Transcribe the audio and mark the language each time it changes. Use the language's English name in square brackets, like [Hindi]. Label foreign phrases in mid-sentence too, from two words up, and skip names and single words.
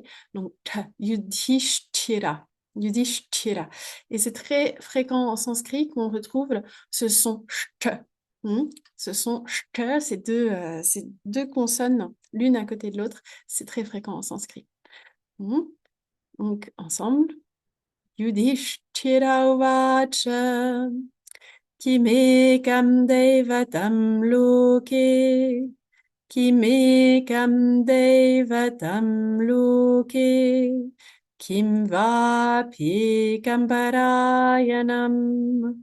[French] Donc, te, yudhishthira. Yudhishthira. Et c'est très fréquent en sanskrit qu'on retrouve ce son cht. Ce son cht, c'est deux consonnes l'une à côté de l'autre. C'est très fréquent en sanskrit. Donc, ensemble. [Sanskrit] Yudhishthira uvacha. Kimekam devatam loke. Kimekam devatam loke. Kim vapyekam parayanam.